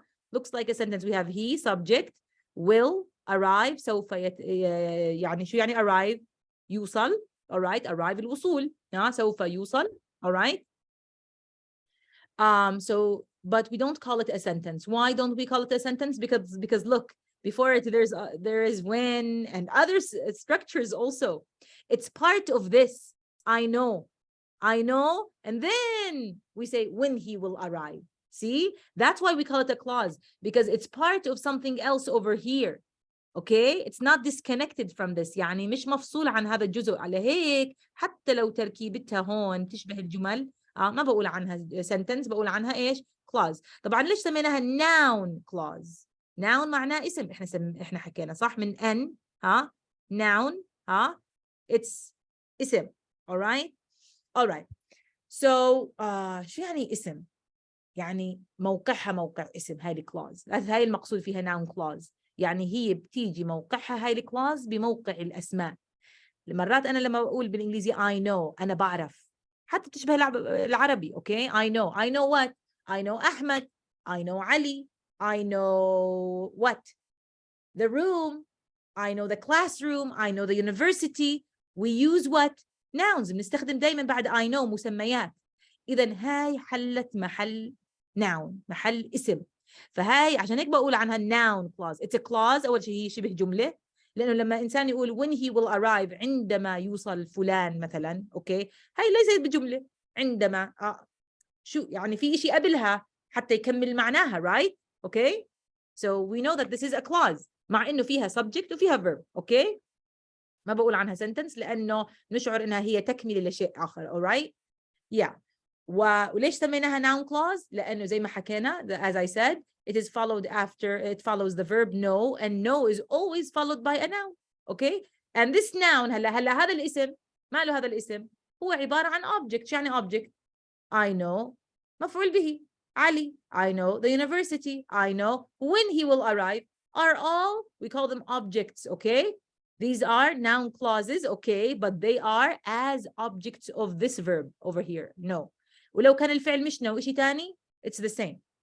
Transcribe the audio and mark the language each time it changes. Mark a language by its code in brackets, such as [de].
[en] Looks like a sentence. We have he, subject, will, arrive. [ar] سوف يعني شو يعني arrive؟ يوصل. [en] All right, arrive الوصول. [ar] سوف يوصل. [en] All right. So, but we don't call it a sentence. Why don't we call it a sentence? Because look, before it there is when and other structures also. It's part of this. I know, and then we say when he will arrive. See, that's why we call it a clause, because it's part of something else over here. Okay, it's not disconnected from this. [ar] يعني مش مفصول عن هذا الجزء. على هيك حتى لو تركيبتها هون تشبه الجمل، ما بقول عنها sentence، بقول عنها ايش؟ clause. طبعا ليش سميناها noun clause؟ noun معناه اسم. احنا حكينا صح من ان noun it's اسم. [en] all right. [ar] So شو يعني اسم؟ يعني موقعها موقع اسم. هاي الكلاوز، هاي المقصود فيها noun clause. يعني هي بتيجي موقعها هاي الكلاوز بموقع الأسماء. مرات أنا لما بقول بالإنجليزي [en] I know، [ar] أنا بعرف، حتى تشبه العربي. [en] okay, I know what? I know أحمد، I know علي، I know what? The room, I know the classroom, I know the university. We use what? nouns. [ar] بنستخدم دايما بعد I know مسميات. إذن هاي حلت محل noun، محل اسم. فهاي عشان هيك بقول عنها noun clause. [en] It's a clause. [ar] أول شيء هي شبه جملة، لأنه لما إنسان يقول [en] when he will arrive، [ar] عندما يوصل فلان مثلا، أوكي، هاي ليست بجملة. عندما شو يعني في إشي قبلها حتى يكمل معناها, right? [en] Okay? So we know that this is a clause [ar] مع إنه فيها [en] subject وفيها verb. Okay? [ar] ما بقول عنها sentence لأنه نشعر إنها هي تكملة لشيء آخر. [en] Alright? Yeah. [ar] وليش سميناها noun clause؟ لأنه زي ما حكينا, [en] as I said, it is followed after, it follows the verb know, and know is always followed by a noun. Okay? And this noun, [ar] هلا هذا الاسم, ما له هذا الاسم, هو عبارة عن object. شو يعني object? [en] I know, مفعول به, علي. I know the university. I know when he will arrive. Are all, we call them objects. Okay? These are noun clauses. Okay? But they are as objects of this verb over here. No. [ar] ولو كان الفعل مش نو إشي تاني, [en] it's the same.